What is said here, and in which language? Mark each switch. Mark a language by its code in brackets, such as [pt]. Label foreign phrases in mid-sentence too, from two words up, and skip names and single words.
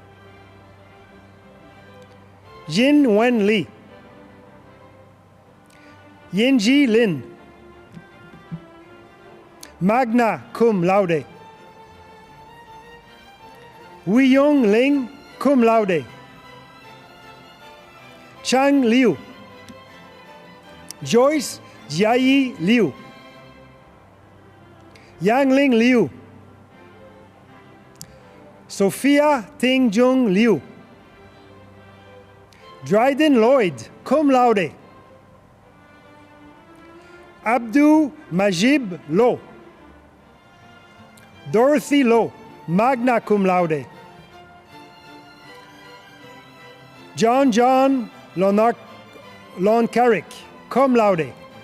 [en] Jin Wen Lee. Yinji Lin. [la] Magna cum laude. [en] Wiyong Ling, [la] cum laude. [en] Chang Liu. Joyce Jiayi Liu. Yangling Liu. Sophia Ting-Jung Liu. Dryden Lloyd, [la] cum laude. [en] Abdou Majib Lo. Dorothy Lo, [la] magna cum laude. [en] John Loncarrick, [la] cum laude.